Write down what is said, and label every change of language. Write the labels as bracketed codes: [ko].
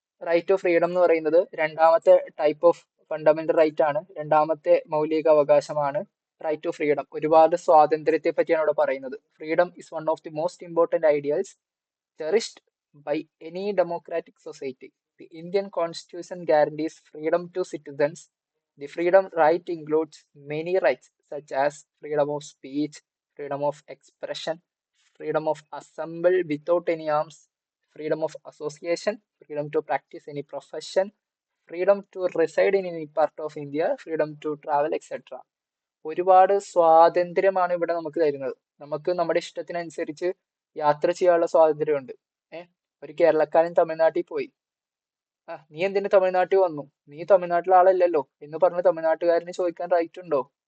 [ml] Right to freedom എന്ന് പറയുന്നത് രണ്ടാമത്തെ ടൈപ്പ് ഓഫ് ഫണ്ടമെന്റൽ റൈറ്റ് ആണ്, രണ്ടാമത്തെ മൗലിക അവകാശമാണ് റൈറ്റ് ടു ഫ്രീഡം. ഒരുപാട് സ്വാതന്ത്ര്യത്തെ പറ്റിയാണ് ഇവിടെ പറയുന്നത്. [en] Freedom is one of the most important ideals cherished by any democratic society. The Indian Constitution guarantees freedom to citizens. The freedom right includes many rights such as freedom of speech, freedom of expression, freedom of assemble without any arms, freedom of association, freedom to practice any profession, freedom to reside in any part of India, freedom to travel, etc. [ml] ഒരുപാട് സ്വാതന്ത്ര്യമാണ് ഇവിടെ നമുക്ക് തരുന്നത്. നമുക്ക് നമ്മുടെ ഇഷ്ടത്തിനനുസരിച്ച് യാത്ര ചെയ്യാനുള്ള സ്വാതന്ത്ര്യമുണ്ട്. ഒരു കേരളക്കാരൻ തമിഴ്നാട്ടിൽ പോയി, നീ എന്തിനു തമിഴ്നാട്ടിൽ വന്നു, നീ തമിഴ്നാട്ടിലെ ആളല്ലല്ലോ എന്ന് പറഞ്ഞ് തമിഴ്നാട്ടുകാരന് ചോദിക്കാൻ റൈറ്റ് ഉണ്ടോ?